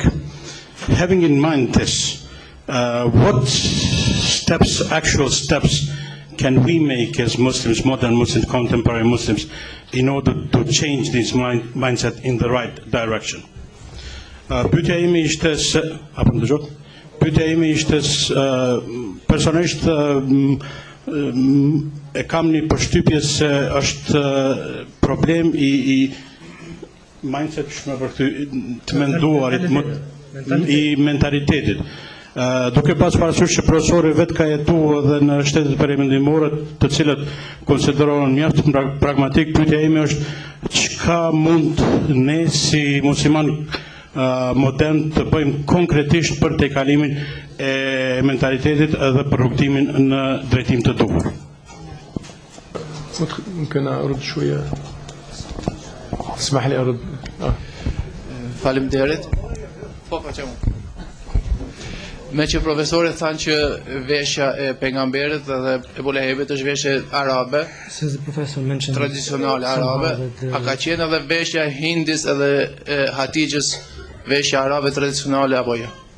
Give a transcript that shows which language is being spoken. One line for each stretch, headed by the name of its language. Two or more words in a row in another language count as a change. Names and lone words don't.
English: Having in mind this, what steps, actual steps, can we make as Muslims, modern Muslims, contemporary Muslims, in order to change this mindset in the right direction?
Albanian: Pyetja ime ishte se, apo më dëgjot? Pyetja ime ishte personalisht e kam një përshtypje se është problem i mindset shme për të menduarit, i mentalitetit. Duke pas parasysh që profesori vetë ka jetuar edhe në shtetet perëndimore, të cilët konsiderohen mjaft pragmatik, pyetja ime është çka mund ne si musliman modern të bëjmë konkretisht për tejkalimin e mentalitetit edhe për rrugtimin në drejtim të duhur.
Arabic: ممكن أرد شوية؟ اسمح لي أرد.
Albanian: Faleminderit. Me që profesorit thanë që veshja e pejgamberit dhe Ebu Lehebit është veshje arabe, tradicionale arabe, a ka qenë edhe veshja hindis edhe hatijgjës veshja arabe tradicionale apo jo?